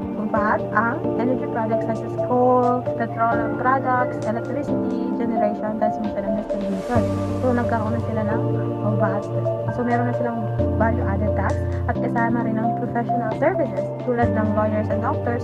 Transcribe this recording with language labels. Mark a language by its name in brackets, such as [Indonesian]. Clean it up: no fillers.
[English] VAT ang energy products such as coal, petroleum products, electricity, generation, transmission, and distribution. [Filipino] So, nagkaroon na sila ng VAT. So, meron na silang value-added tax at kasama rin ang professional services tulad ng lawyers and doctors.